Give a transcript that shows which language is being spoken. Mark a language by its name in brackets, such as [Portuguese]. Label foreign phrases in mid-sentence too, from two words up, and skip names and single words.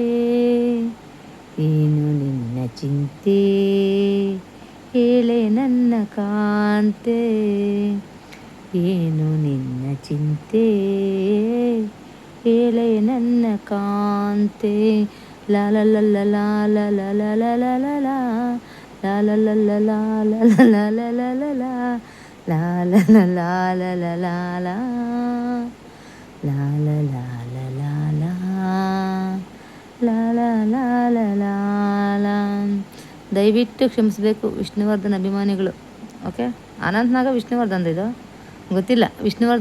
[Kannada] ಏನು ನಿನ್ನ ಚಿಂತೆ ಹೇಳೆ ನನ್ನ ಕಾಂತೆ. ಏನು ನಿನ್ನ ಚಿಂತೆ ಹೇಳೆ ನನ್ನ ಕಾಂತೆ. ಲಾ ಲ ಲ ಲ ಲಾ ಲ ಲ ಲ ಲ ಲ ಲ ಲಾ ಲಾ ಲ ಲ ಲ ಲಾ ಲ ಲ ಲ ಲ ಲ ಲ ಲಾ ಲಾ ಲ ಲ ಲಾ ಲ ಲ ಲಾ ಲಾ ಲಾ ಲ ಲಾ ಲ ಲಾ ಲಾ ಲಾ ಲ ಲಾ ಲ ಲಾ ಲಾ. ದಯವಿಟ್ಟು ಕ್ಷಮಿಸಬೇಕು ವಿಷ್ಣುವರ್ಧನ್ ಅಭಿಮಾನಿಗಳು. ಓಕೆ, ಅನಂತ್ನಾಗ ವಿಷ್ಣುವರ್ಧನ್ ಇದು ಗೊತ್ತಿಲ್ಲ, ವಿಷ್ಣುವರ್ಧನ್ ಅನ್ಕೋತೀನಿ.